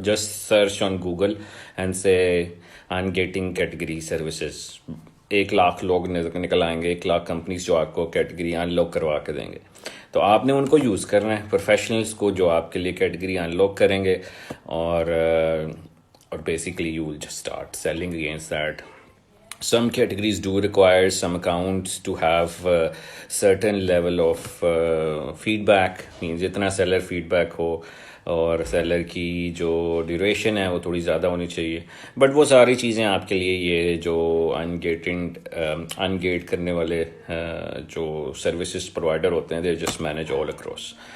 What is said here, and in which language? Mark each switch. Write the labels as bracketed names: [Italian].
[English] Just search on Google and see in getting category services. [Urdu] 1,00,000 لوگ نکل آئیں گے، 1,00,000 کمپنیز جو آپ کو کیٹیگری ان لاک کروا کے دیں گے. تو آپ نے ان کو یوز کرنا ہے، پروفیشنلز کو جو آپ کے لیے کیٹیگری ان لاک کریں گے، اور [English] Basically you will just start selling against that. Some categories do require some accounts to have certain level of feedback. [Urdu] means جتنا سیلر فیڈ بیک ہو اور سیلر کی جو ڈیوریشن ہے وہ تھوڑی زیادہ ہونی چاہیے. بٹ وہ ساری چیزیں آپ کے لیے یہ جو ان گیٹ کرنے والے جو سروسز پرووائڈر ہوتے ہیں، [English] They just manage all across.